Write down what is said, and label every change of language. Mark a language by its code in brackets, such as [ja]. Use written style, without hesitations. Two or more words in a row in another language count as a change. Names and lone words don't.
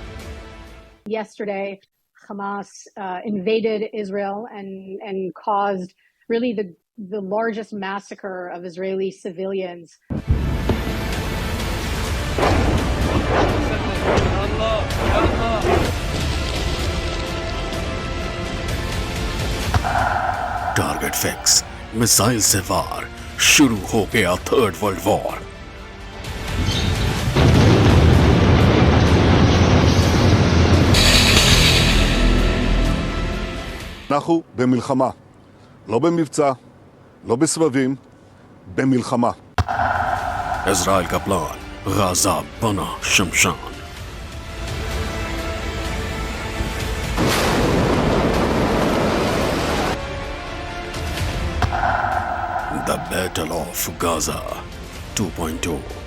[en] Yesterday, Hamas invaded Israel and caused really the largest massacre of Israeli civilians. target fix, [hi] मिसाइल से वार, शुरू हो गया [en] third world war. [he] אנחנו במלחמה, לא במבצע, לא בסבבים, במלחמה. [hi] इजराइल का प्लान, गाजा बना शमशान। [en] The Battle of Gaza 2.2.